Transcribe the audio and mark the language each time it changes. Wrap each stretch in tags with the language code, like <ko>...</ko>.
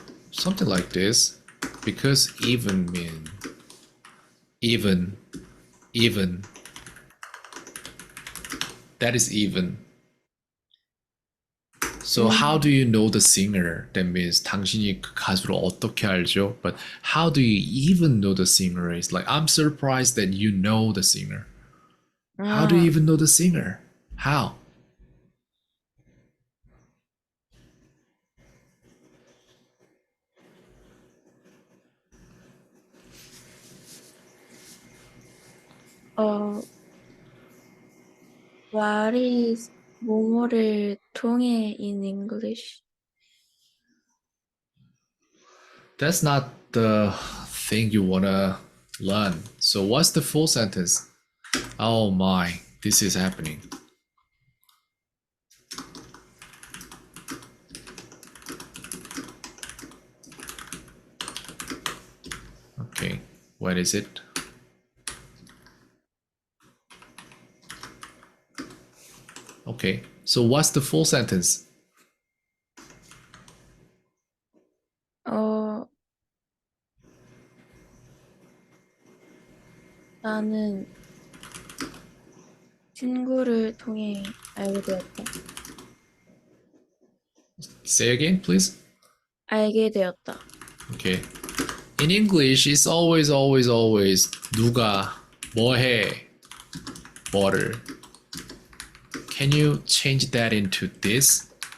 <en>Something like this. Because even mean even, even. That is even. So how do you know the singer? That means</en> <ko>당신이 그 가수를 어떻게 알죠?</ko> <en>But how do you even know the singer? Is like I'm surprised that you know the singer. How do you</en> <ko>아,</ko> <en>even know the singer? How? 어, what is</en> <ko>뭐뭐를 통해</ko> <en>in English? That's not the thing you wanna learn. So what's the full sentence? Oh my, this is happening. Okay, what is it? Okay, so what's the full sentence?</en> <ko>어, 나는 친구를 통해 알게 되었다.</ko> <en>Say again, please.</en> <ko>알게 되었다.</ko> <en>Okay. In English, it's always</en> <ko>누가 뭐 해, 뭐를.</ko> <en>Can you change that into this?</en>